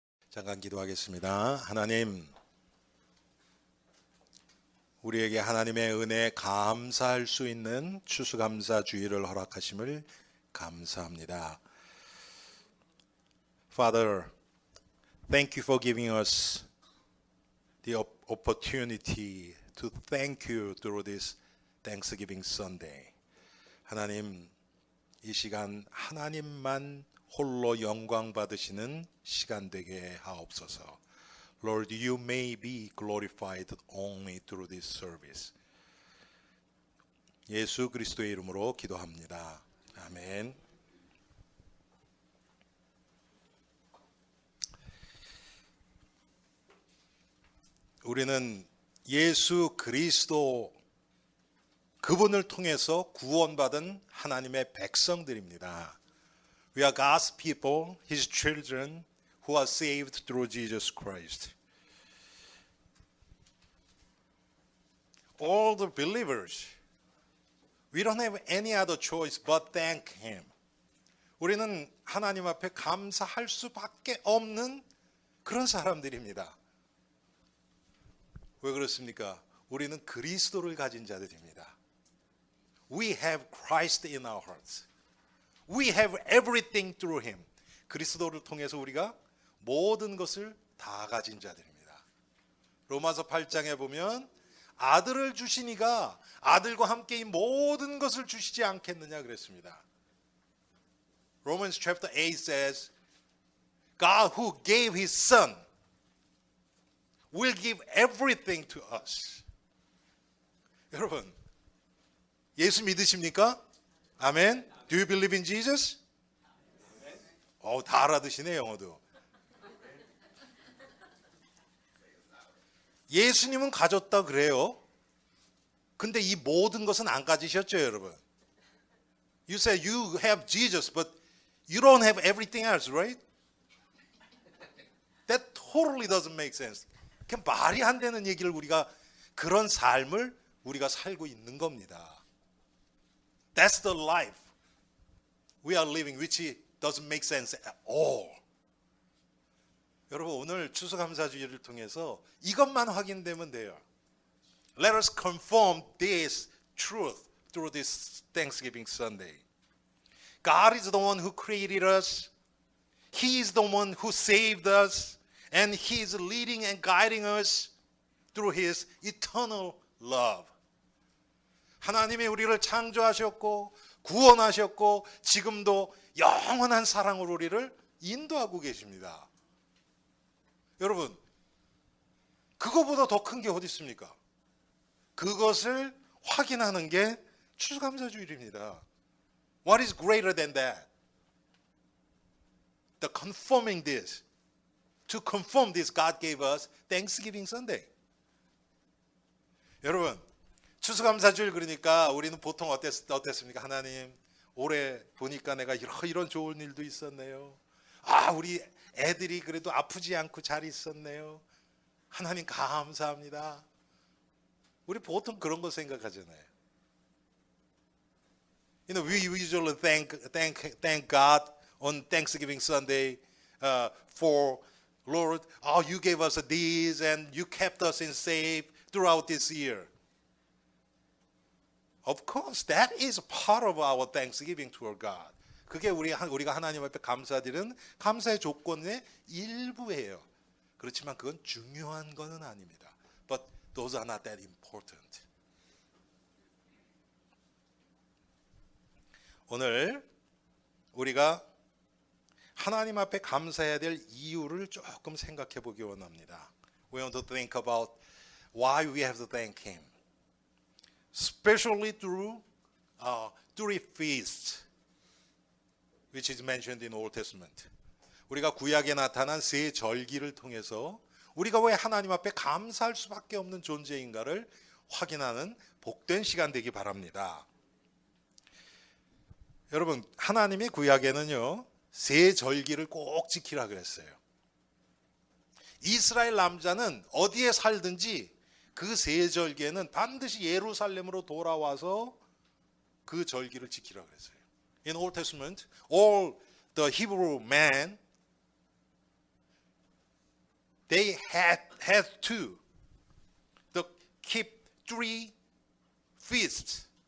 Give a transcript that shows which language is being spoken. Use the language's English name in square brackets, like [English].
[Korean] 잠깐 기도하겠습니다. 하나님, 우리에게 하나님의 은혜에 감사할 수 있는 추수감사주의를 허락하심을 감사합니다. [English] Father, thank you for giving us the opportunity to thank you through this Thanksgiving Sunday. [Korean] 하나님, 이 시간 하나님만 홀로 영광 받으시는 시간 되게 하옵소서. [English] Lord, you may be glorified only through this service. [Korean] 예수 그리스도의 이름으로 기도합니다. 아멘. 우리는 예수 그리스도 그분을 통해서 구원받은 하나님의 백성들입니다. [English] We are God's people, His children, who are saved through Jesus Christ. All the believers, we don't have any other choice but thank Him. [Korean] 우리는 하나님 앞에 감사할 수밖에 없는 그런 사람들입니다. 왜 그렇습니까? 우리는 그리스도를 가진 자들입니다. [English] We have Christ in our hearts. We have everything through Him. [Korean] 그리스도를 통해서 우리가 모든 것을 다 가진 자들입니다. 로마서 8장에 보면 아들을 주시니가 아들과 함께 이 모든 것을 주시지 않겠느냐 그랬습니다. [English] Romans chapter 8 says, God who gave His Son will give everything to us. [Korean] 여러분, 예수 믿으십니까? [English] 아멘. Do you believe in Jesus? [Korean] 다 알아듣시네 영어도. 예수님은 가졌다 그래요. 근데 이 모든 것은 안 가지셨죠, 여러분. [English] You say you have Jesus, but you don't have everything else, right? That totally doesn't make sense. [Korean] 그냥 말이 안 되는 얘기를 우리가 그런 삶을 우리가 살고 있는 겁니다. [English] That's the life we are living, which doesn't make sense at all. [Korean] 여러분, 오늘 추수감사주의를 통해서 이것만 확인되면 돼요. [English] Let us confirm this truth through this Thanksgiving Sunday. God is the one who created us. He is the one who saved us. And He is leading and guiding us through His eternal love. [Korean] 하나님이 우리를 창조하셨고 구원하셨고 지금도 영원한 사랑으로 우리를 인도하고 계십니다. 여러분, 그거보다 더 큰 게 어디 있습니까? 그것을 확인하는 게 추수감사주일입니다. [English] What is greater than that? The confirming this. To confirm this, God gave us Thanksgiving Sunday. [Korean] 여러분, 추수감사주일 그러니까 우리는 보통 어땠습니까? 하나님, 올해 보니까 내가 이런 좋은 일도 있었네요. 우리 애들이 그래도 아프지 않고 잘 있었네요. 하나님 감사합니다. 우리 보통 그런 거 생각하잖아요. [English] We usually thank God on Thanksgiving Sunday for Lord, you gave us these and you kept us in safe throughout this year. Of course, that is part of our thanksgiving to our God. [Korean] 그게 우리가 하나님 앞에 감사드리는 감사의 조건의 일부예요. 그렇지만 그건 중요한 것은 아닙니다. [English] But those are not that important. [Korean] 오늘 우리가 하나님 앞에 감사해야 될 이유를 조금 생각해 보기 원합니다. [English] We want to think about why we have to thank Him. Especially through three feasts, which is mentioned in Old Testament. [Korean] 우리가 구약에 나타난 세 절기를 통해서 우리가 왜 하나님 앞에 감사할 수밖에 없는 존재인가를 확인하는 복된 시간 되기 바랍니다. 여러분, 하나님의 구약에는요, 세 절기를 꼭 지키라 그랬어요. 이스라엘 남자는 어디에 살든지 그 세 절기에는 반드시 예루살렘으로 돌아와서 그 절기를 지키라 그랬어요. [English] In Old Testament, all the Hebrew men, they had to keep three feasts.